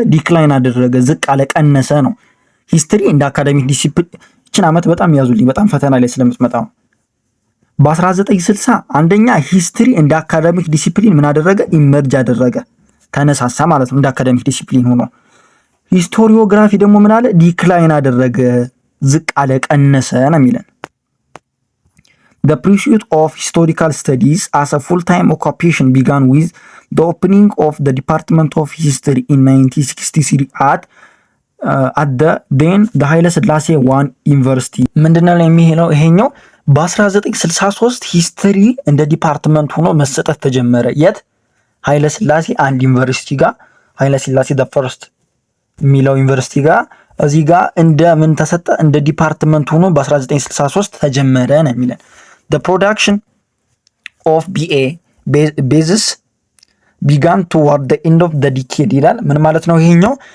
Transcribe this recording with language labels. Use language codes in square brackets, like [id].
[am] ዲክላይን አደረገ፣ ዝቅ አለ፣ ቀነሰ ነው። ሂስትሪ እንደ አካዳሚክ ዲሲፕሊን እችን ዓመት በጣም ያዙልኝ፣ በጣም ፈተና ላይ ስለምትመጣ ነው። በ1960 አንደኛ ሂስትሪ እንደ አካዳሚክ ዲሲፕሊን ምን አደረገ? ኢመርጅ አደረገ፣ ተነሳሳ ማለት ነው፣ እንደ አካዳሚክ ዲሲፕሊን ሆኖ። ሂስቶሪዮግራፊ ደግሞ ምን አለ? ዲክላይን አደረገ፣ ዝቅ አለ፣ ቀነሰ ነው የሚለን። [en] The pursuit of historical studies as a full-time occupation began with the opening of the Department of History in 1963 at the then the [am] ኃይለ ሥላሴ ዋን ዩኒቨርሲቲ። ምንድነው የሚሄለው ይሄኛው? በ1963 ሂስትሪ እንደ ዲፓርትመንት ሆኖ መሰጠት ተጀመረ። የት? ኃይለ ሥላሴ አንድ ዩኒቨርሲቲ ጋር፣ ኃይለ ሥላሴ [en] the first [am] የሚለው ዩኒቨርሲቲ ጋር እዚህ ጋር እንደ ምን ተሰጠ? እንደ ዲፓርትመንት ሆኖ በ1963 ተጀመረ ነው የሚለን። [en] The production of BA basis began toward the end of the decade [am] ይላል። ምን ማለት ነው ይሄኛው?